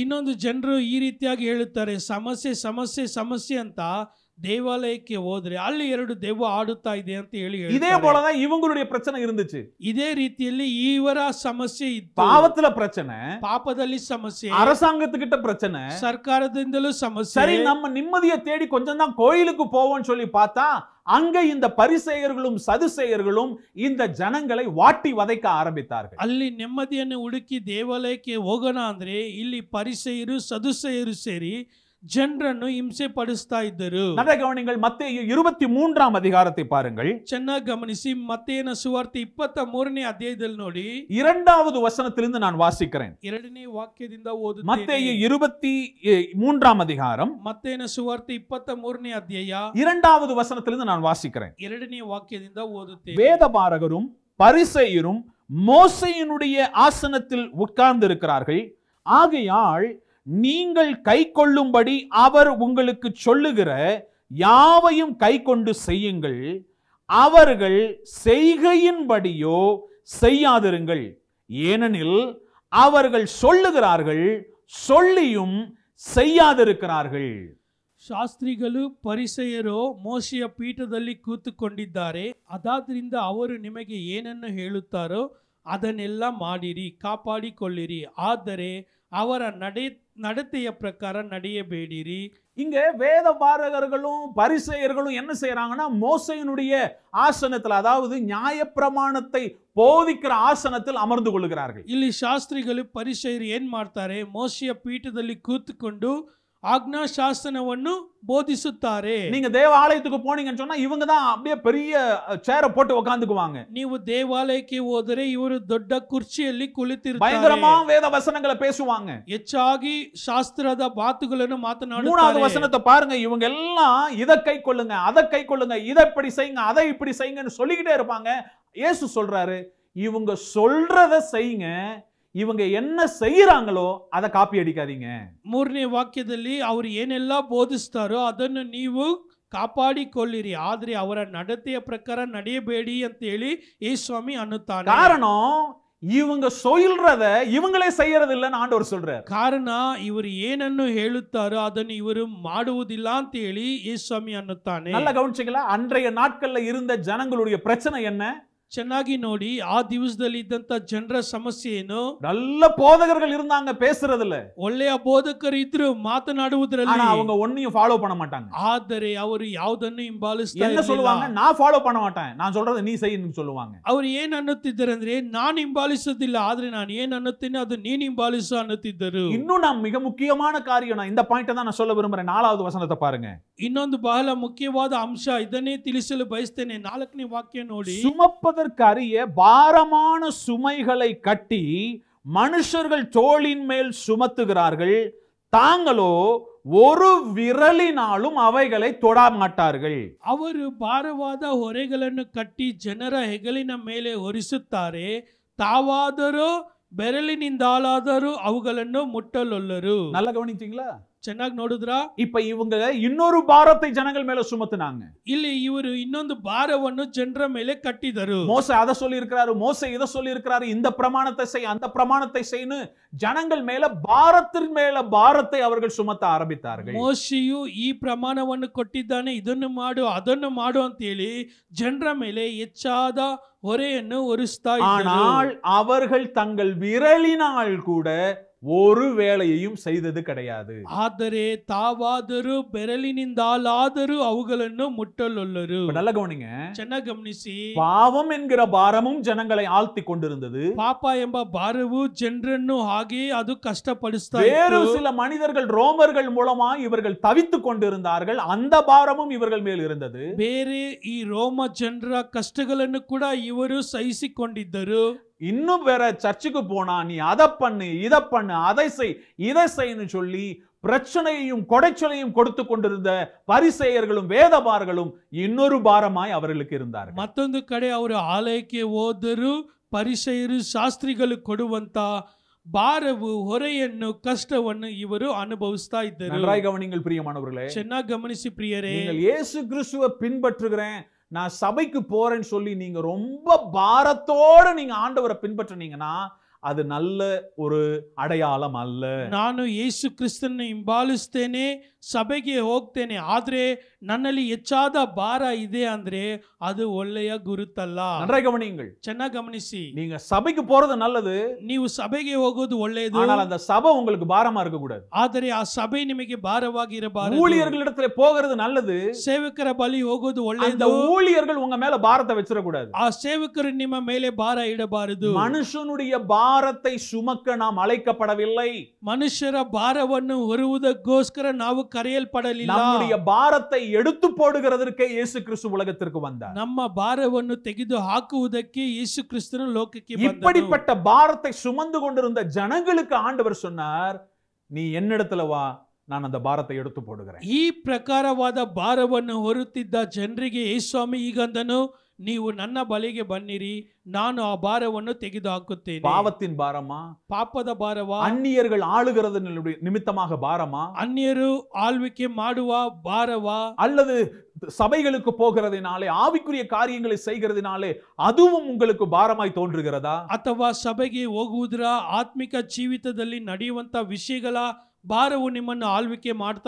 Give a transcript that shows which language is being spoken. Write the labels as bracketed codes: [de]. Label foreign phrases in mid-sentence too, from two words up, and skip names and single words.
[kn] ಇನ್ನೊಂದು ಜನರು ಈ ರೀತಿಯಾಗಿ ಹೇಳುತ್ತಾರೆ, ಸಮಸ್ಯೆ ಸಮಸ್ಯೆ ಸಮಸ್ಯೆ ಅಂತ ದೇವಾಲಯಕ್ಕೆ ಹೋದ್ರೆ ಅಲ್ಲಿ 2 ದೆವ್ವ ಆಡುತ್ತಾ ಇದೆ ಅಂತ ಹೇಳಿ [ta] இதே [kn] ಹೇಳ್ತಾರೆ. [ta] போலதான் இவங்களுடைய பிரச்சனை இருந்துச்சு. [kn] ಇದೇ ರೀತಿಯಲ್ಲಿ ಇವರ ಸಮಸ್ಯೆ ಇತ್ತು. [ta] பாவத்துல பிரச்சனை, [kn] ಪಾಪದಲ್ಲಿ ಸಮಸ್ಯೆ, [ta] அரசாங்கத்துக்கிட்ட பிரச்சனை, [kn] ಸರ್ಕಾರದಿಂದಲೂ ಸಮಸ್ಯೆ. [ta] சரி நம்ம நிம்மதியை தேடி கொஞ்சம் தான் கோயிலுக்கு போவோம்னு சொல்லி பார்த்தா அங்க இந்த பரிசேயர்களும் சதுசேயர்களும் இந்த ஜனங்களை வாட்டி வதைக்க ஆரம்பித்தார்கள். [kn] ಅಲ್ಲಿ ನೆಮ್ಮದಿಯನ್ನು ಹುಡುಕಿ ದೇವಾಲಯಕ್ಕೆ ಹೋಗೋಣ ಅಂದ್ರೆ ಇಲ್ಲಿ ಪರಿಸೇಯರು ಸದುಸೇಯರು ಸೇರಿ ಜನರನ್ನು ಹಿಂಸೆ ಪಡಿಸ್ತಾ ಇದ್ದರು. [ta] நல்ல கவனிங்கள், மத்தேயு 23ஆம் அதிகாரத்தை பாருங்கள். [kn] ಚೆನ್ನಾಗಿ ಗಮನಿಸಿ, ಮತ್ತೇನ ಸುವಾರ್ತೆ 23ನೇ ಅಧ್ಯಾಯದಲ್ಲಿ ನೋಡಿ [ta] 2வது வசனத்திலிருந்து நான் வாசிக்கிறேன். [kn] 2ನೇ ವಾಕ್ಯದಿಂದ ಓದುತ್ತೇನೆ. [ta] மத்தேயு 23ஆம் அதிகாரம் [kn] ಮತ್ತೇನ ಸುವಾರ್ತೆ 23ನೇ ಅಧ್ಯಾಯ [ta] 2வது வசனத்திலிருந்து நான் வாசிக்கிறேன். [kn] 2ನೇ ವಾಕ್ಯದಿಂದ ಓದುತ್ತೇನೆ. [ta] வேதபாரகரும் பரிசேயரும் மோசேயினுடைய ஆசனத்தில் உட்கார்ந்து இருக்கிறார்கள். ஆகையால் நீங்கள் கை கொள்ளும்படி அவர் உங்களுக்கு சொல்லுகிற யாவையும் கை கொண்டு செய்யுங்கள். அவர்கள் செய்கையின்படியோ செய்யாதிருங்கள். ஏனெனில் அவர்கள் சொல்லுகிறார்கள், சொல்லியும் செய்யாதிருக்கிறார்கள். [kn] ಶಾಸ್ತ್ರಿಗಳು ಪರಿಸೇಯರು ಮೋಶೆಯ ಪೀಠದಲ್ಲಿ ಕೂತುಕೊಂಡಿದ್ದಾರೆ. ಅದಾದ್ರಿಂದ ಅವರು ನಿಮಗೆ ಏನನ್ನು ಹೇಳುತ್ತಾರೋ ಅದನ್ನೆಲ್ಲ ಮಾಡಿರಿ, ಕಾಪಾಡಿಕೊಳ್ಳಿರಿ. ಆದರೆ ಅವರ ನಡತೆಯ ಪ್ರಕಾರ ನಡೆಯಬೇಡಿರಿ. [ta] இங்க வேத பாரகர்களும் பரிசேயர்களும் என்ன செய்யறாங்கன்னா, மோசேயினுடைய ஆசனத்தில், அதாவது நியாயப்பிரமாணத்தை போதிக்கிற ஆசனத்தில் அமர்ந்து கொள்கிறார்கள். [kn] ಇಲ್ಲಿ ಶಾಸ್ತ್ರಿಗಳು ಪರಿಸೇಯರು ಏನ್ ಮಾಡ್ತಾರೆ, ಮೋಶೆಯ ಪೀಠದಲ್ಲಿ ಕೂತುಕೊಂಡು ಆಜ್ಞಾಶಾಸನವನ್ನು ಬೋಧಿಸುತ್ತಾರೆ. [ta] நீங்க தேவாலயத்துக்கு போனீங்கன்னு சொன்னா இவங்க தான் அப்படியே பெரிய சேரை போட்டு உட்கார்ந்துக்குவாங்க. [kn] ನೀವು ದೇವಾಲಯಕ್ಕೆ ಹೋದರೆ ಇವರು ದೊಡ್ಡ ಕುರ್ಚಿಯಲ್ಲಿ ಕುಳಿತಿರುತ್ತಾರೆ. [ta] பயங்கரமா வேத வசனங்களை பேசுவாங்க. [kn] ಹೆಚ್ಚಾಗಿ ಶಾಸ್ತ್ರದ ಮಾತುಗಳನ್ನು ಮಾತನಾಡುತ್ತಾರೆ. [ta] 3வது வசனத்தை பாருங்க. இவங்க எல்லாம் இதை கை கொள்ளுங்க, அதை கை கொள்ளுங்க, இதை இப்படி செய்யுங்க, அதை இப்படி செய்யுங்கன்னு சொல்லிக்கிட்டே இருப்பாங்க. இயேசு சொல்றாரு, இவங்க சொல்றத செய்யுங்க, இவங்க என்ன செய்யறாங்களோ அதை காப்பி அடிக்காதீங்க. [kn] 3ನೇ ವಾಕ್ಯದಲ್ಲಿ ಅವರು ಏನೆಲ್ಲ ಬೋಧಿಸ್ತಾರೋ ಅದನ್ನು ನೀವು ಕಾಪಾಡಿಕೊಳ್ಳಿರಿ, ಆದ್ರೆ ಅವರ ನಡತೆಯ ಪ್ರಕಾರ ನಡೆಯಬೇಡಿ ಅಂತ ಹೇಳಿ ಯೇಸುಸ್ವಾಮಿ ಅನ್ನುತ್ತಾನೆ. [ta] காரணம், இவங்க சொல்றத இவங்களே செய்யறது இல்லைன்னு ஆண்டவர் சொல்றார். [kn] ಕಾರಣ ಇವರು ಏನನ್ನು ಹೇಳುತ್ತಾರೋ ಅದನ್ನು ಇವರು ಮಾಡುವುದಿಲ್ಲ ಅಂತ ಹೇಳಿ ಯೇಸುಸ್ವಾಮಿ ಅನ್ನುತ್ತಾನೆ. [ta] நல்லா கவனிச்சீங்களா? அன்றைய நாட்கள்ல இருந்த ஜனங்களுடைய பிரச்சனை என்ன? [kn] ಚೆನ್ನಾಗಿ ನೋಡಿ, ಆ ದಿವಸದಲ್ಲಿ ಇದ್ದಂತ ಜನರ ಸಮಸ್ಯೆ ಏನು? [ta] நல்ல போதகர்கள் இருந்தாங்க பேசுறதுல, [kn] ಒಳ್ಳೆಯ ಬೋಧಕರು ಇದ್ರು ಮಾತನಾಡುವುದರಲ್ಲಿ, [ta] ஆனா அவங்க ஒன்னையும் ஃபாலோ பண்ண மாட்டாங்க. [kn] ಆದರೆ ಅವರು ಯಾವುದನ್ನು ಹಿಂಬಾಲಿಸ್ತಾ [ta] என்ன சொல்லுவாங்க? நான் ஃபாலோ பண்ண மாட்டேன், நான் சொல்றதை நீ செய்யன்னு சொல்லுவாங்க. [kn] ಅವರು ಏನ್ ಅನ್ನುತ್ತಿದ್ದಾರೆ ಅಂದ್ರೆ, ನಾನು ಹಿಂಬಾಲಿಸೋದಿಲ್ಲ, ಆದ್ರೆ ನಾನು ಏನ್ ಅನ್ನುತ್ತೇನೆ ಅದು ನೀನ್ ಹಿಂಬಾಲಿಸು ಅನ್ನುತ್ತಿದ್ದರು. [ta] இன்னும் நான் மிக முக்கியமான காரியம், நான் இந்த பாயிண்ட் தான் நான் சொல்ல விரும்புறேன். 4வது வசனத்தை பாருங்க. [kn] ಇನ್ನೊಂದು ಬಹಳ ಮುಖ್ಯವಾದ ಅಂಶ, ಇದನ್ನೇ ತಿಳಿಸಲು ಬಯಸ್ತೇನೆ. 4ನೇ ವಾಕ್ಯ ನೋಡಿ. [ta] சுமப்பதற்கரிய பாரமான சுமைகளை கட்டி மனுஷர்கள் தோளின் மேல் சுமத்துகிறார்கள், தாங்களோ ஒரு விரலினாலும் அவைகளை தொட மாட்டார்கள். [kn] ಅವರು ಭಾರವಾದ ಹೊರೆಗಳನ್ನು ಕಟ್ಟಿ ಜನರ ಹೆಗಲಿನ ಮೇಲೆ ಹೊರಿಸುತ್ತಾರೆ, ತಾವಾದರೂ ಬೆರಳಿನಿಂದಾಲಾದರೂ ಅವುಗಳನ್ನು ಮುಟ್ಟಲೊಲ್ಲರು. [ta] நல்லா கவனிச்சீங்களா? [kn] ಚೆನ್ನಾಗಿ ನೋಡಿದ್ರಾ? [ta] இப்ப இவங்க இன்னொரு பாரத்தை ஜனங்கள் மேல சுமத்துனாங்க. [kn] ಇಲ್ಲಿ ಇವರು ಇನ್ನೊಂದು ಭಾರವನ್ನು ಜನರ ಮೇಲೆ ಕಟ್ಟಿದರು. [ta] மோசே அதை சொல்லி இருக்கிறாரு, மோசே இதை சொல்லி இருக்கிறாரு, இந்த பிரமாணத்தை செய், அந்த பிரமாணத்தை செய்யு, ஜனங்கள் மேல பாரத்தின் மேல பாரத்தை அவர்கள் சுமத்த ஆரம்பித்தார்கள். [kn] ಮೋಶೆಯು ಈ ಪ್ರಮಾಣವನ್ನು ಕೊಟ್ಟಿದ್ದಾನೆ, ಇದನ್ನು ಮಾಡು ಅದನ್ನು ಮಾಡು ಅಂತ ಹೇಳಿ ಜನರ ಮೇಲೆ ಹೆಚ್ಚಾದ ಹೊರೆಯನ್ನು ಹೊರಿಸ್ತಾ ಇದ್ದರು. [ta] ஆனால் அவர்கள் தங்கள் விரலினால் கூட ஒரு வேலையையும் செய்தது கிடையாது. [kn] ಆದರೆ ತಾವಾದರೂ ಬೆರಳಿನಿಂದಾಲಾದರೂ ಅವುಗಳನ್ನು ಮುಟ್ಟಲೊಲ್ಲರು. [ta] நல்ல கவனிங்க, [kn] ಚೆನ್ನಾಗಿ ಗಮನಿಸಿ. [ta] பாவம் என்கிற பாரமும் ஜனங்களை ஆழ்த்தி கொண்டிருந்தது. [kn] ಪಾಪ ಎಂಬ ಭಾರವು ಜನರನ್ನು ಹಾಗೆ ಅದು ಕಷ್ಟಪಡಿಸ್ತಾ [ta] வேறு [kn] ಇತ್ತು. [ta] சில மனிதர்கள் ரோமர்கள் மூலமா இவர்கள் தவித்துக் கொண்டிருந்தார்கள், அந்த பாரமும் இவர்கள் மேல் இருந்தது. [kn] ಬೇರೆ ಈ ರೋಮ ಜನರ ಕಷ್ಟಗಳನ್ನು ಕೂಡ ಇವರು ಸಹಿಸಿಕೊಂಡಿದ್ದರು. [ta] இன்னும் வேற சர்ச்சுக்கு போனா நீ அதை பண்ணு, இதை பண்ணு, அதை செய், இதை செய்யு சொல்லி பிரச்சனையையும் கொடைச்சலையும் கொடுத்து கொண்டிருந்த பரிசேயர்களும் வேதபாரர்களும் இன்னொரு பாரமாய் அவர்களுக்கு இருந்தார்கள். [kn] ಮತ್ತೊಂದು ಕಡೆ ಅವರು ಆಲಯಕ್ಕೆ ಹೋದರು, ಪರಿಸೇಯರು ಶಾಸ್ತ್ರಿಗಳು ಕೊಡುವಂತ ಭಾರವು ಹೊರೆಯನ್ನು ಕಷ್ಟವನ್ನು ಇವರು ಅನುಭವಿಸ್ತಾ ಇದ್ದರು. [ta] நன்றாய் கவனிங்கள் பிரியமானவர்களே. [kn] ಚೆನ್ನಾಗಿ ಗಮನಿಸಿ ಪ್ರಿಯರೇ, [ta] நீங்கள் இயேசு கிறிஸ்துவை பின்பற்றுகிறேன், நான் சபைக்கு போறேன்னு சொல்லி நீங்க ரொம்ப பாரத்தோட நீங்க ஆண்டவரை பின்பற்றினீங்கன்னா அது நல்ல ஒரு அடையாளம் அல்ல. [kn] ನಾನು ಯೇಸು ಕ್ರಿಸ್ತನನ್ನು ಹಿಂಬಾಲಿಸ್ತೇನೆ, ಸಭೆಗೆ ಹೋಗ್ತೇನೆ, ಆದ್ರೆ ನನ್ನಲ್ಲಿ ಹೆಚ್ಚಾದ ಭಾರ ಇದೆ ಅಂದ್ರೆ ಅದು ಒಳ್ಳೆಯ ಗುರುತಲ್ಲ. [ta] நன்றாய் கவனியுங்கள். [kn] ಚೆನ್ನಾಗಿ ಗಮನಿಸಿ. [ta] நீங்க சபைக்கு போறது நல்லது, [kn] ನೀವು ಸಭೆಗೆ ಹೋಗೋದು ಒಳ್ಳೆಯದು, [ta] ஆனால் அந்த சபை உங்களுக்கு பாரமா இருக்க கூடாது. [kn] ಆದರೆ ಆ ಸಭೆ ನಿಮಗೆ ಭಾರವಾಗಿ ಇರಬಾರದು. [ta] ஊழியர்களிடத்துல போகிறது நல்லது, [kn] ಸೇವಕರ ಬಳಿ ಹೋಗೋದು [ta] அந்த [kn] ಒಳ್ಳೆಯದು, [ta] ஊழியர்கள் உங்க மேல பாரத்தை வச்சிட கூடாது. [kn] ಆ ಸೇವಕರು ನಿಮ್ಮ ಮೇಲೆ ಭಾರ ಇಡಬಾರದು. [ta] மனுஷனுடைய பாரத்தை சுமக்க நாம் அழைக்கப்படவில்லை. [kn] ಮನುಷ್ಯರ ಭಾರವನ್ನು ಹೊರುವುದಕ್ಕೋಸ್ಕರ ನಾವು ಕರೆಯಲ್ಪಡಲಿಲ್ಲ. [ta] நம்முடைய பாரத்தை எடுத்து போடுகிறதற்கே இயேசு கிறிஸ்து உலகத்திற்கு வந்தார். [kn] ನಮ್ಮ ಭಾರವನ್ನು ತೆಗೆದು ಹಾಕುವುದಕ್ಕೆ ಯೇಸು ಕ್ರಿಸ್ತನು ಲೋಕಕ್ಕೆ ಬಂದನು. [ta] இப்படிப்பட்ட பாரத்தை சுமந்து கொண்டிருந்த ஜனங்களுக்கு ஆண்டவர் சொன்னார், நீ என்னிடத்துல வா, நான் அந்த பாரத்தை எடுத்து போடுகிறேன். [kn] ಈ ಪ್ರಕಾರವಾದ ಭಾರವನ್ನು ಹೊರುತ್ತಿದ್ದ ಜನರಿಗೆ ಯೇಸುಸ್ವಾಮಿ ಈಗಂದನು, ನೀವು ನನ್ನ ಬಳಿಗೆ ಬನ್ನಿರಿ, ನಾನು ಆ ಭಾರವನ್ನು ತೆಗೆದು ಹಾಕುತ್ತೇನೆ. [ta] பாவத்தின் பாரமா, [kn] ಪಾಪದ ಭಾರವಾ, [ta] அந்நியர்கள் ஆளுகிறது நிமித்தமாக பாரமா, [kn] ಅನ್ಯರು ಆಳ್ವಿಕೆ ಮಾಡುವ ಭಾರವಾ, [ta] அல்லது சபைகளுக்கு போகிறதினாலே ஆவிக்குரிய காரியங்களை செய்கிறதினாலே அதுவும் உங்களுக்கு பாரமாய் தோன்றுகிறதா? [kn] ಅಥವಾ ಸಭೆಗೆ ಹೋಗುವುದರ ಆತ್ಮಿಕ ಜೀವಿತದಲ್ಲಿ ನಡೆಯುವಂತ ವಿಷಯಗಳ ಭಾರವು ನಿಮ್ಮನ್ನು ಆಳ್ವಿಕೆ ಮಾಡ್ತಾ